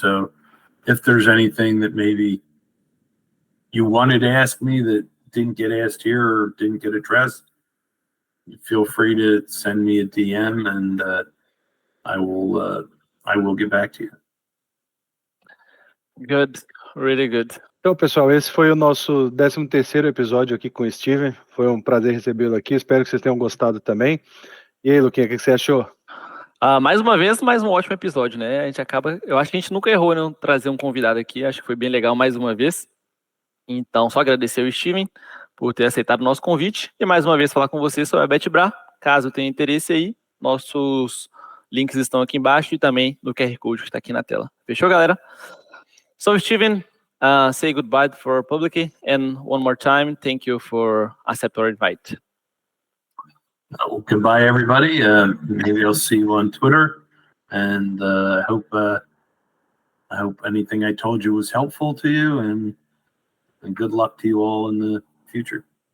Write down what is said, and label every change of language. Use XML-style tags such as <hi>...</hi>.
<en>So if there's anything that maybe you wanted to ask me that didn't get asked here or didn't get addressed, feel free to send me a DM, and I will get back to you. Good, really good.</en> <pt>Então, pessoal, esse foi o nosso 13º episódio aqui com o Steven. Foi um prazer recebê-lo aqui. Espero que vocês tenham gostado também. E aí, Luquinha, o que você achou? Mais uma vez, mais um ótimo episódio, né? Eu acho que a gente nunca errou, né? Trazer um convidado aqui. Acho que foi bem legal mais uma vez. Então, só agradecer ao Steven por ter aceitado o nosso convite e mais uma vez falar com vocês sobre a BetBra. Caso tenha interesse aí, nossos links estão aqui embaixo e também no QR Code que está aqui na tela. Fechou, galera?</pt> <en>So, Steven, say goodbye for public, and one more time, thank you for accepting our invite. Well, goodbye, everybody. Maybe I'll see you on Twitter, and I hope anything I told you was helpful to you, and good luck to you all in the future.</en>